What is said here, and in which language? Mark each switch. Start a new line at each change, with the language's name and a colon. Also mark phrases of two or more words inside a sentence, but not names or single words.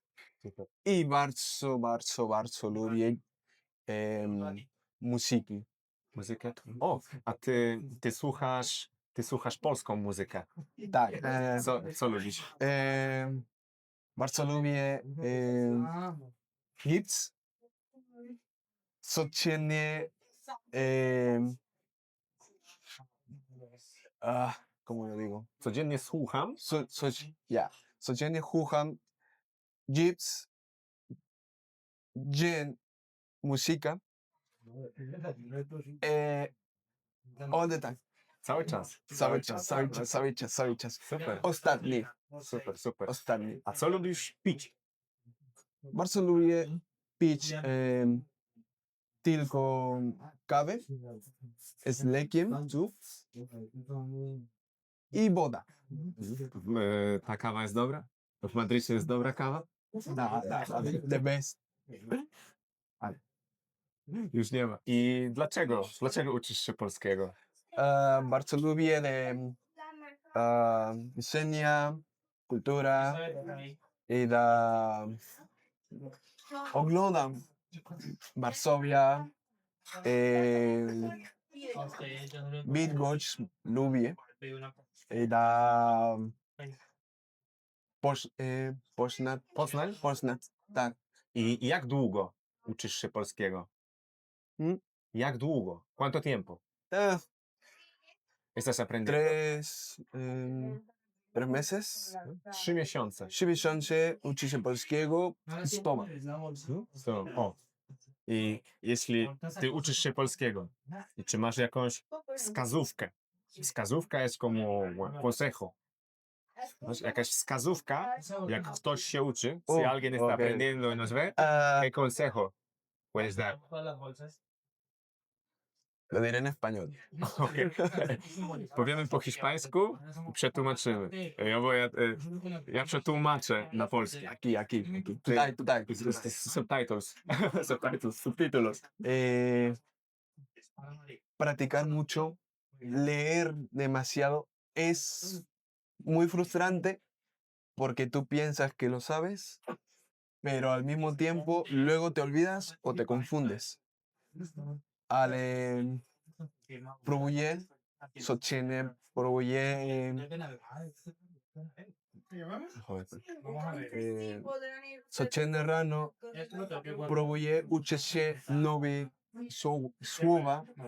Polish: I bardzo lubię muzyki. Muzykę? O, a ty słuchasz polską muzykę. Tak. Co lubisz? Bardzo lubię hits.
Spanish: Codziennie ¿cómo lo digo?
Polish: Codziennie słucham. Codziennie słucham hits, muzyka.
English: All the time.
Polish: Cały czas. Cały czas. Super. Ostatni. Super. Ostatni. A co lubisz pić? Bardzo lubię pić tylko kawę z lekiem i woda. Ta kawa jest dobra? W Madrycie jest dobra kawa?
English: The best.
Polish: Już nie ma. I dlaczego uczysz się polskiego? Bardzo lubię widzenia, kultura i oglądam Varsovia, Bydgoszcz lubię i Poznań, tak. I jak długo uczysz się polskiego? Jak długo?
Spanish: ¿Cuánto tiempo? Estás aprendiendo? 3 meses.
Polish: 3 miesiące. 3 miesiące uczy się polskiego z toma. O. I jeśli ty uczysz się polskiego, i czy masz jakąś wskazówkę? Wskazówka jest
Spanish: como consejo.
Polish: Masz jakaś wskazówka, jak ktoś się uczy,
Spanish: si alguien está aprendiendo y nos ve, ¿qué consejo puedes dar? Lo diré en español.
Polish: Okej. Powiemy po hiszpańsku i przetłumaczymy. Ja przetłumaczę na polski.
Spanish: Aquí. Tutaj.
English: Subtitles.
Spanish: Subtítulos. Practicar mucho, leer demasiado es muy frustrante porque tú piensas que lo sabes, pero al mismo tiempo luego te olvidas o te confundes.
Polish: Ale próbuję codziennie, codziennie rano próbuję uczyć się nowych słowa.